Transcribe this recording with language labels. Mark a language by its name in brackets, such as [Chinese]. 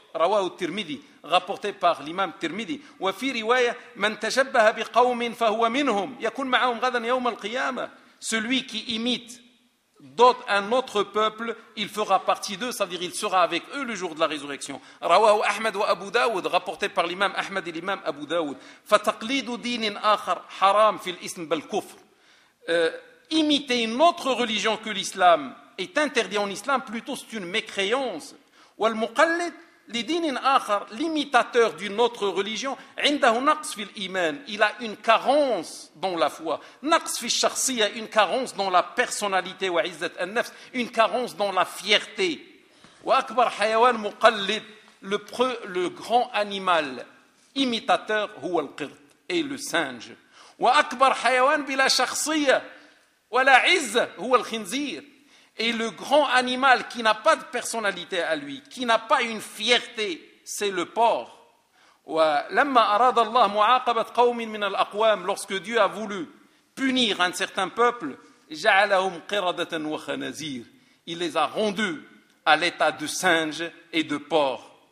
[Arabic] رواه الترمذي [French] rapporté par l'imam Tirmidhi. [Arabic] وفي رواية من تشبه بقوم فهو منهم يكون معهم غدا يوم القيامة. [French] Celui qui imite un autre peuple, il fera partie d'eux, c'est-à-dire il sera avec eux le jour de la résurrection. [Arabic] رواه أحمد وأبو داود [French] rapporté par l'imam [Arabic] أحمد الإمام أبو داود. فتقليد دين آخر حرام في الإسلام بل كفر. [French] Imiter une autre religion que l'islam est interdit en islam, plutôt c'est une mécréance. [Arabic] والمقلد لدين آخر, [French] l'imitateur d'une autre religion, [Arabic] عنده نقص في الإيمان, [French] il a une carence dans la foi. [Arabic] نقص في الشخصية, [French] une carence dans la personnalité, [Arabic] وعزة النفس, [French] une carence dans la fierté. [Arabic] وأكبر حيوان مقلد, [French] le grand animal imitateur, [Arabic] هو القرد, [French] et le singe. [Arabic] وأكبر حيوان بلا شخصية ولا عزة, هو الخنزير. [French] Et le grand animal qui n'a pas de personnalité à lui, qui n'a pas une fierté, c'est le porc. [Arabic] ولما أراد الله معاقبة قوم من الأقوام, [French] lorsque Dieu a voulu punir un certain peuple, [Arabic] جعلهم قردة وخنازير, [French] il les a rendus à l'état de singes et de porcs.